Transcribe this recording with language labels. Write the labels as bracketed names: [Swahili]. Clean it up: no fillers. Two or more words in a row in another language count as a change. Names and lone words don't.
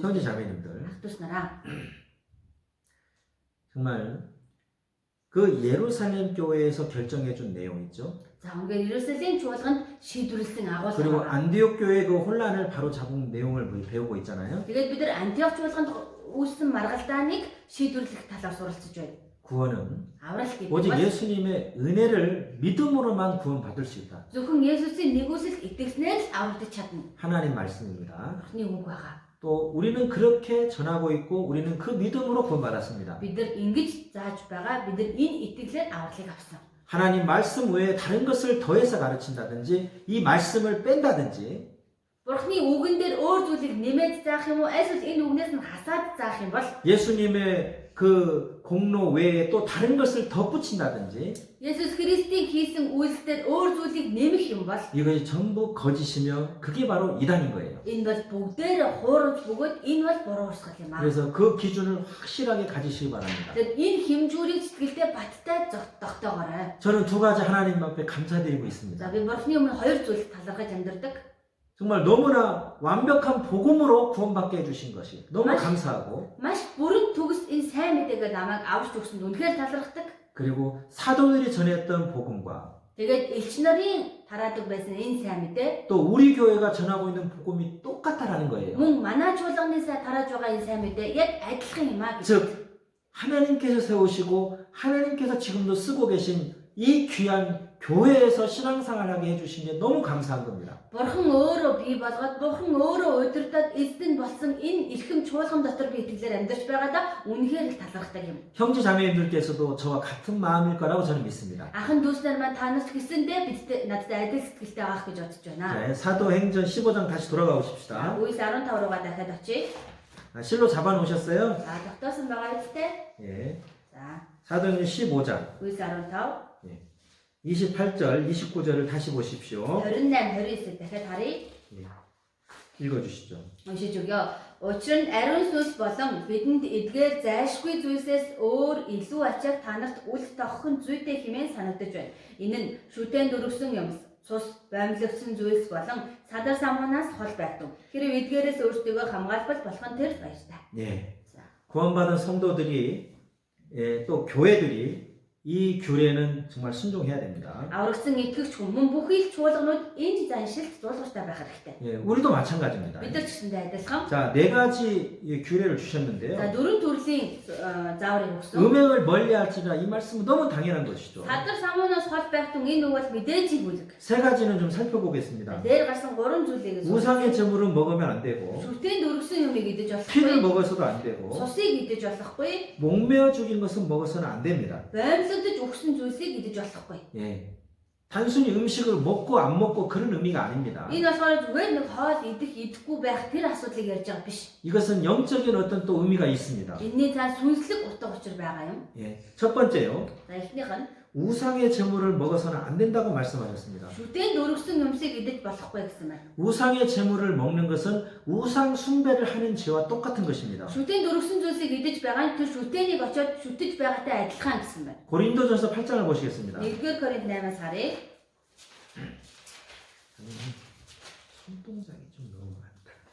[Korean] 형제 [Mongolian] хүмүүс. [Korean] 자매님들 [Mongolian] Ахтус нараа. [Korean] 정말 그 예루살렘 교회에서 결정해 준 내용 있죠. [Mongolian] За ингээд Иерусалим чуулганд шийдвэрлсэн [Korean] 그리고 [Mongolian] агуулга. [Korean] 안디옥 교회 그 혼란을 바로 잡은 내용을 배우고 있잖아요. [Mongolian] Тэгээд бид нар Антиох чуулганд үүссэн маргалдааныг шийдвэрлэх талаар суралцж байна. [Korean] 구원은 [Mongolian] Аврал гэдэг [Korean] 오직 [Mongolian] бол [Korean] 예수님의 은혜를 믿음으로만 구원받을 수 있다. [Mongolian] зөвхөн Есүсийн нэгүсэлд итгэснээр л аврагдаж чадна. [Korean] 하나님 말씀입니다. [Mongolian] Бурхны үг байгаа. [Korean] 또 우리는 그렇게 전하고 있고 우리는 그 믿음으로 구원받았습니다. [Mongolian] Бид нар ингэж зааж байгаа. Бид нар энэ итгэлээр авралыг авсан. [Korean] 하나님 말씀 외에 다른 것을 더해서 가르친다든지 이 말씀을 뺀다든지 [Mongolian] Бурхны үгэн дээр өөр зүйлийг нэмээд заах юм уу? Эсвэл энэ үгнээс нь хасаад заах юм бол [Korean] 예수님의 그 공로 외에 또 다른 것을 덧붙인다든지 [Mongolian] Есүс Христийн хийсэн үйлсээр өөр зүйлийг нэмэх юм бол [Korean] 이것이 전부 거짓이며 그게 바로 이단인 거예요. [Mongolian] энэ бол бүгдээр хуурамч бөгөөд энэ бол буруу урсгал юм аа. [Korean] 그래서 그 기준을 확실하게 가지시기 바랍니다. [Mongolian] Тэгэхээр энэ хэмжүүрийг сэтгэлдээ баттай тогтоогоорой. [Korean] 저는 두 가지 하나님 앞에 감사드리고 [Mongolian] За [Korean] 있습니다. [Mongolian] би Бурхны өмнө хоёр зүйлд талархаж амьдардаг. [Korean] 정말 너무나 완벽한 복음으로 구원받게 해주신 것이 너무 감사하고 [Mongolian] Маш бүрэн төгс энэ сайн мэдээгээ намайг авч өгсөнд үнэхээр талархдаг. [Korean] 그리고 사도들이 전했던 복음과 [Mongolian] Тэгээд элч нарын тараадаг байсан энэ сайн мэдээ [Korean] 또 우리 교회가 전하고 있는 복음이 똑같다라는 거예요. [Mongolian] мөн манай чуулганы тарааж байгаа энэ сайн мэдээ яг адилхан юм аа гэж. [Korean] 즉 하나님께서 세우시고 하나님께서 지금도 쓰고 계신 이 귀한 교회에서 신앙생활하게 해주신 게 너무 감사한 겁니다. [Mongolian] Бурхан өөрөө бий болгоод, Бурхан өөрөө удирдаад эзэн болсон энэ эрхэм чуулган дотор би итгэлээр амьдарч байгаадаа үнэхээр их талархдаг юм. [Korean] 형제 자매님들께서도 저와 같은 마음일 거라고 저는 믿습니다. [Mongolian] Ахын дүүснэр маань та нарт хэлсэндээ бидтэй надад адил сэтгэлтэй байх гэж бодож байна. [Korean] 네, 사도행전 15장 다시 돌아가 [Mongolian] За, [Korean] 보십시다. [Mongolian] Үгс 15 руугаа дахиад очие. [Korean] 실로 잡아놓으셨어요? [Mongolian] За, тогтоосон байгаа үстэй. [Korean] 예. [Mongolian] За, [Korean] 사도행전 15장 [Mongolian] Үгс 15 [Korean] 28절, 29절을 다시 보십시오. [Mongolian] 28 29-ыг дахиад харъя. [Korean] 읽어주시죠. [Mongolian] Уншиж өгье. Учир нь ариун сүнс болон бидэнд эдгээр зайлшгүй зүйлсээс өөр илүү ачааг та нарт үл тогхон зүйтэй хэмээн санагдаж байна. Энэ нь шүтэн дөрвсөн юмс, цус, баймлагдсан зүйлс болон садар самуунаас хол байдаг. Хэрэв эдгээрээс өөртөө хамгаалбал болох нь тэр баяртай. [Korean] 예. [Mongolian] За. [Korean] 구원받은 성도들이 또 교회들이 이 규례는 정말 순종해야 됩니다. [Mongolian] Аврагсан итгэгч хүн мөн бүхий л чуулганууд энэ заншилт дуулууртай байх хэрэгтэй. [Korean] 예, 우리도 마찬가지입니다. [Mongolian] Бид нар ч гэсэндээ адилхан. [Korean] 자, 네 가지 규례를 [Mongolian] За [Korean] 주셨는데요. [Mongolian] дөрвөн төрлийн зааврыг өгсөн. [Korean] 음행을 멀리할지라 이 말씀은 너무 당연한 것이죠. [Mongolian] Садар самуунаас хол байх тун энэ үг бол мэдээж бүлэг. [Korean] 세 가지는 좀 살펴보겠습니다. [Mongolian] Дээр гарсан гурван зүйлийг [Korean] 우상의 제물은 먹으면 안 되고, [Mongolian] шүтэн дөрвсөн юмыг идэж [Korean] 피를 [Mongolian] болохгүй. [Korean] 먹어서도 안 되고, [Mongolian] Цусыг идэж болохгүй. [Korean] 목매어 죽인 것은 먹어서는 안 됩니다. [Mongolian] Боомлогдож өгсөн зүйлсийг идэж болохгүй. [Korean] 예. 단순히 음식을 먹고 안 먹고 그런 의미가 아닙니다. [Mongolian] Энэ болохоор зүгээр нэг хоол идэх идэхгүй байх тэр асуудлыг ярьж байгаа биш. [Korean] 이것은 영적인 어떤 또 의미가 있습니다. [Mongolian] Энэний цаана сүнслэг утга учир байгаа юм. [Korean] 예. 첫 번째요. [Mongolian] За эхнийх нь [Korean] 우상의 제물을 먹어서는 안 된다고 말씀하셨습니다. [Mongolian] шүтэн дөрвсөн юмсыг идэж болохгүй гэсэн байна. [Korean] 우상의 제물을 먹는 것은 우상 숭배를 하는 죄와 똑같은 것입니다. [Mongolian] Шүтэн дөрвсөн зүйлсийг идэж байгаа нь тэр шүтэнийг очиод шүтэж байгаатай адилхан гэсэн байна. [Korean] 고린도전서 8장을 보시겠습니다. [Mongolian] 1-р Коринт 8-аас харъя. [Korean] 손동작이 좀 너무 많다.